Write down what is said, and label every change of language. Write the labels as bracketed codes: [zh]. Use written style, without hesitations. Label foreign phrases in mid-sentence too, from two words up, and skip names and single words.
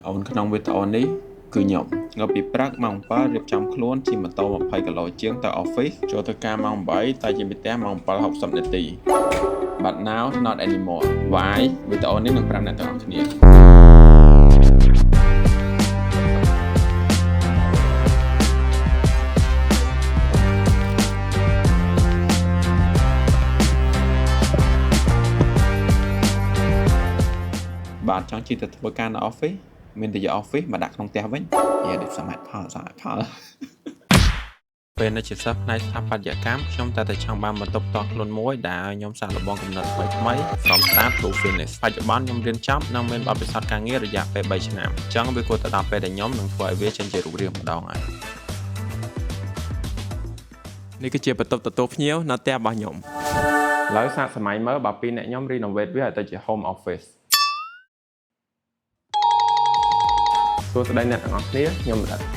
[km] អូនក្នុងវីដេអូនេះគឺខ្ញុំងើបពីព្រឹកម៉ោង7រៀបចំខ្លួនជិះម៉ូតូ20គីឡូជាងទៅ office ចូលទៅការម៉ោង8តែជាពីផ្ទះម៉ោង7:60នាទី [en] But now not anymore Why [km] វីដេអូនេះនឹងប្រាប់អ្នកទាំងអស់គ្នា បាទចង់ជិះទៅធ្វើការនៅ office មានតែយក office មកដាក់ក្នុងផ្ទះវិញយ៉ាដូចសមត្ថ ផលពេលនៅជាសិស្សផ្នែកស្ថាបត្យកម្មខ្ញុំតែចង់បានបន្ទប់ផ្ទាល់ខ្លួនមួយដែលឲ្យខ្ញុំសាកល្បងកំណត់ថ្មី [en] from start to finish [km] បច្ចុប្បន្នខ្ញុំរៀនចប់និងមានបទពិសោធន៍ការងាររយៈពេល3ឆ្នាំអញ្ចឹងវាគួរទៅដល់ពេលដែលខ្ញុំនឹងធ្វើឲ្យវាចេញជារូបរាងម្ដងហើយ នេះគឺជាបន្ទប់ទទួលភ្ញៀវនៅផ្ទះរបស់ខ្ញុំឥឡូវសាកសម័យមើលបើពីអ្នកខ្ញុំ renovate វាឲ្យទៅជា [en] home office [km] សួស្តីអ្នកទាំងអស់គ្នាខ្ញុំរតហើយ